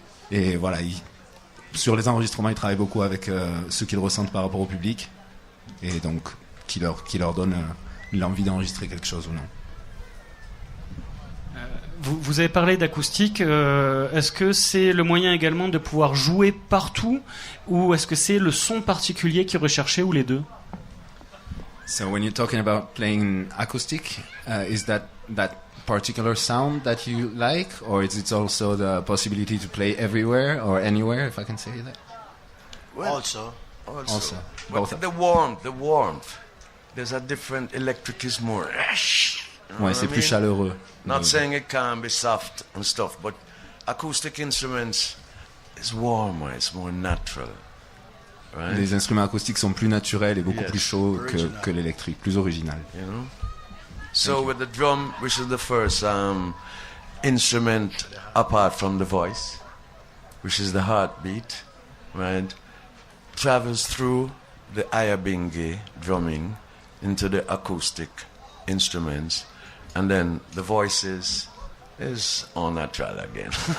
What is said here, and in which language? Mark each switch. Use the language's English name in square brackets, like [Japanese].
[French] Et voilà, sur les enregistrements, il travaille beaucoup avec ce qu'ils ressentent par rapport au public, et donc qui leur donne l'envie d'enregistrer quelque chose ou non. Vous avez parlé d'acoustique. Est-ce que c'est le moyen également de pouvoir jouer partout, ou est-ce que c'est le son particulier qui est recherché, ou les deux? [English] So when you're talking about playing acoustic, is that particular sound that you like, or is it also the possibility to play everywhere or anywhere, if I can say that? Well, also. But the warmth, there's a different electric is more. [French] Ouais, c'est plus chaleureux. [English] Not saying it can't be soft and stuff, but acoustic instruments is warmer, it's more natural. Right? [French] Les instruments acoustiques sont plus naturels et beaucoup plus chauds que l'électrique, plus original. [English] You know? So with the drum, which is the first instrument apart from the voice, which is the heartbeat, right, travels through the Ayabinge drumming into the acoustic instruments, and then the voices is all natural again.